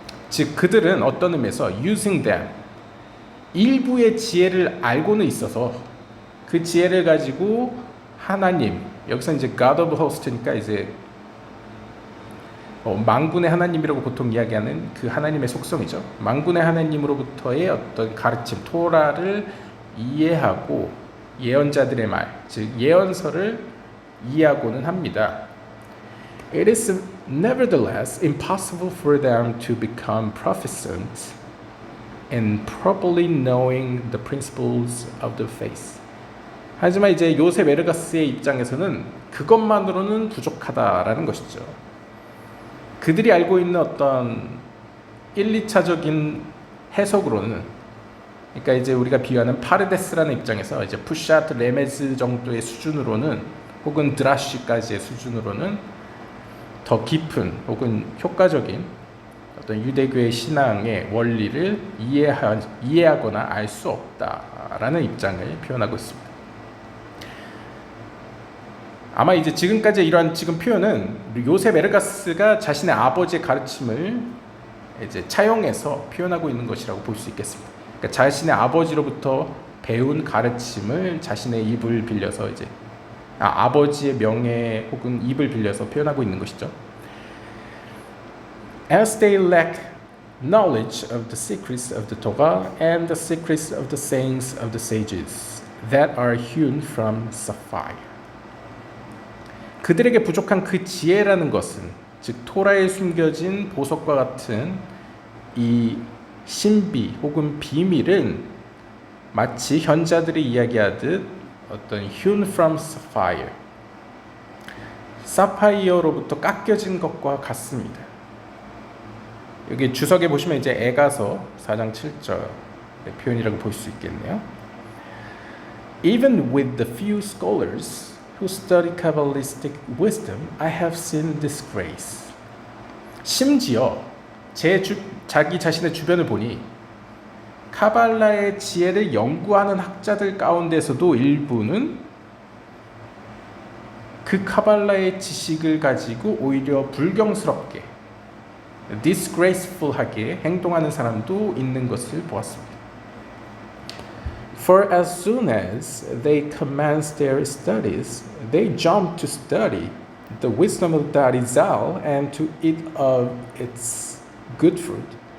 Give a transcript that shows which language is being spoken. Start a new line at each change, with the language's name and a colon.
Korean: 즉 그들은 어떤 의미에서
English: using them,
Korean: 일부의 지혜를 알고는 있어서 그 지혜를 가지고 하나님, 여기서 이제
English: God of Host
Korean: 니까 이제 만군의 하나님이라고 보통 이야기하는 그 하나님의 속성이죠. 만군의 하나님으로부터의 어떤 가르침, 토라를 이해하고 예언자들의 말, 즉 예언서를 이해하고는 합니다.
English: It is nevertheless impossible for them to become proficient in properly knowing the principles of the faith.
Korean: 하지만 이제 요셉 에르가스의 입장에서는 그것만으로는 부족하다라는 것이죠. 그들이 알고 있는 어떤 1, 2차적인 해석으로는, 그러니까 이제 우리가 비유하는 파르데스라는 입장에서 이제 푸샤트 레메즈 정도의 수준으로는, 혹은 드라시까지의 수준으로는 더 깊은 혹은 효과적인 어떤 유대교의 신앙의 원리를 이해하거나 알 수 없다라는 입장을 표현하고 있습니다. 아마 이제 지금까지 이러한 지금 표현은 요셉 에르가스가 자신의 아버지의 가르침을 이제 차용해서 표현하고 있는 것이라고 볼 수 있겠습니다. 그러니까 자신의 아버지로부터 배운 가르침을 자신의 입을 빌려서 이제 아버지의 명예 혹은 입을 빌려서 표현하고 있는 것이죠.
English: as they lack knowledge of the secrets of the Torah and the secrets of the sayings of the sages that are hewn from sapphire.
Korean: 그들에게 부족한 그 지혜라는 것은 즉 토라에 숨겨진 보석과 같은 이 신비 혹은 비밀은 마치 현자들이 이야기하듯 어떤
English: hewn from sapphire,
Korean: 사파이어로부터 깎여진 것과 같습니다. 여기 주석에 보시면 이제 에가서 4장 7절의 표현이라고 볼 수 있겠네요.
English: Even with the few scholars who study Kabbalistic wisdom, I have seen disgrace.
Korean: 심지어 자기 자신의 주변을 보니 카발라의 지혜를 연구하는 학자들 가운데서도 일부는 그 카발라의 지식을 가지고 오히려 불경스럽게 disgraceful하게 행동하는 사람도 있는 것을 보았습니다.
English: For as soon as they commence their studies, they jump to study the wisdom of the Arizal and to eat of its good fruit.